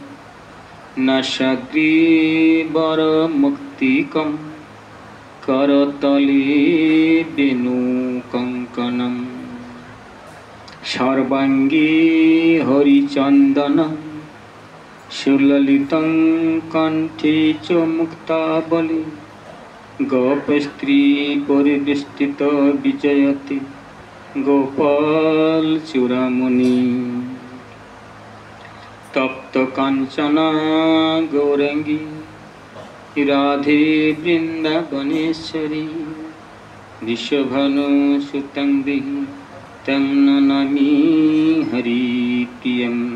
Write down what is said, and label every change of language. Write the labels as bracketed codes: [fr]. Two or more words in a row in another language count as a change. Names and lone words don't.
[sa] नासाग्रीवरमुक्तिकं करतले वेणुकङ्कणं सर्वाङ्गे हरिचन्दनं सुललितं कण्ठे च मुक्तावली গোপ স্ত্রী পরিবেষ্টিত বিজয়তি গোপাল চূড়ামণি তপ্ত কাঞ্চনা গৌরাঙ্গী রাধে বৃন্দাবনেশ্বরী বিশ্বভানু সুতং দেহি তং নমামি হরিপ্রিয়ম